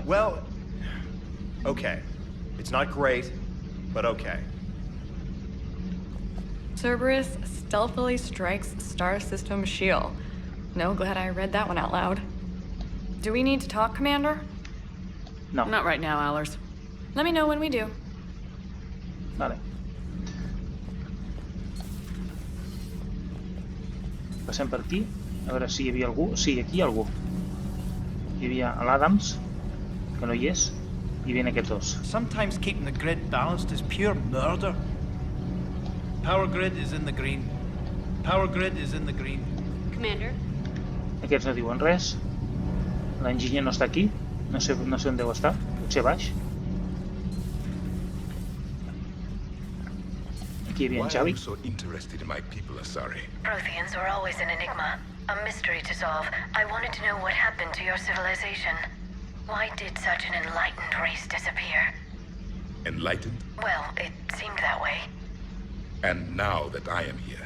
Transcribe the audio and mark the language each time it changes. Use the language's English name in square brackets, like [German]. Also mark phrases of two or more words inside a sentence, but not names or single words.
[English] Well, okay. It's not great, but okay. Cerberus stealthily strikes Star System shield. No, glad I read that one out loud. Do we need to talk, Commander? No. Not right now, Allers. Let me know when we do. [Catalan] Vale. Passem per aquí, a veure si hi havia algú. Sí, aquí hi ha algú. Hi havia l'Adams, que no hi és, i viene aquests dos. [English] Sometimes keeping the grid balanced is pure murder. Power grid is in the green. Power grid is in the green. Commander? [Catalan] Aquests no diuen res. L'enginyer no està aquí. No sé on deu estar. Potser baix. Aquí hi havia en Xavi. [English] so interested in my people, Asari? Protheans are always an enigma, a mystery to solve. I wanted to know what happened to your civilization. Why did such an enlightened race disappear? Enlightened? Well, it seemed that way. And now that I am here,